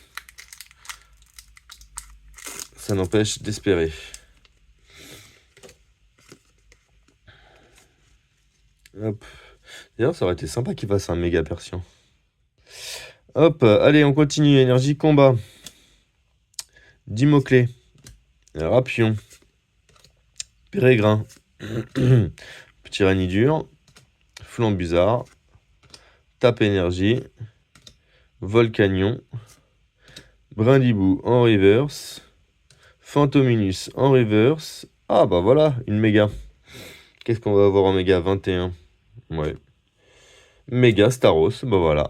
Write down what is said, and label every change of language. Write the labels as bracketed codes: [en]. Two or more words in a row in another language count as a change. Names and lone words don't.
[fr] Ça n'empêche d'espérer. Hop. D'ailleurs, ça aurait été sympa qu'il fasse un méga Persian. Hop, allez, on continue. Énergie combat. Dimoclé. Rapion. Pérégrin. Petit Ranidur. Flambuzard. Tape énergie. Volcanion. Brindibou en reverse. Fantominus en reverse. Ah bah voilà, une méga. Qu'est-ce qu'on va avoir en méga 21? Ouais. Méga Staros, bah voilà.